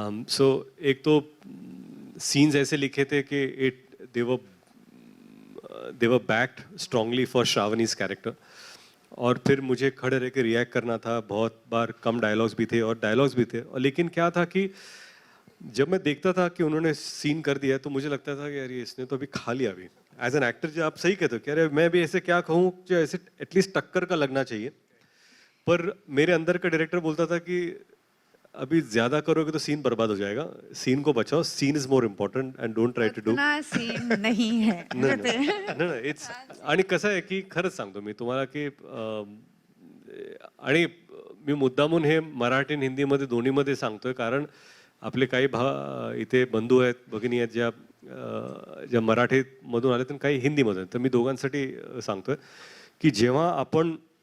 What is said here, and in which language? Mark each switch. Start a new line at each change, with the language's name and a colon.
Hindi: सो एक तो सीन्स ऐसे लिखे थे कि
English: they were backed strongly for Shravani's character,
Hindi: और फिर मुझे खड़े रह के रिएक्ट करना था, बहुत बार कम डायलॉग्स भी थे और डायलॉग्स भी थे, और लेकिन क्या था कि जब मैं देखता था कि उन्होंने सीन कर दिया तो मुझे लगता था कि यार ये इसने तो अभी खा लिया अभी। एज एन एक्टर जो आप सही कहते हो कि अरे मैं भी ऐसे क्या कहूँ जो ऐसे एटलीस्ट टक्कर का लगना चाहिए, पर मेरे अंदर का डायरेक्टर बोलता था कि अभी ज्यादा करोगे तो सीन बर्बाद हो जाएगा, सीन को बचाओ,
English: Scene is more important and don't try to do.
Hindi: उतना सीन नहीं है.
Marathi: नाही इट्स, आणि कसं आहे की खरंच सांगतो मी तुम्हाला की आणि मी मुद्दामून हे मराठी आणि हिंदीमध्ये दोन्हीमध्ये सांगतोय, कारण आपले काही इथे बंधू आहेत, भगिनी आहेत ज्या मराठीमधून आले तर काही हिंदीमधून, तर मी दोघांसाठी सांगतोय की जेव्हा आपण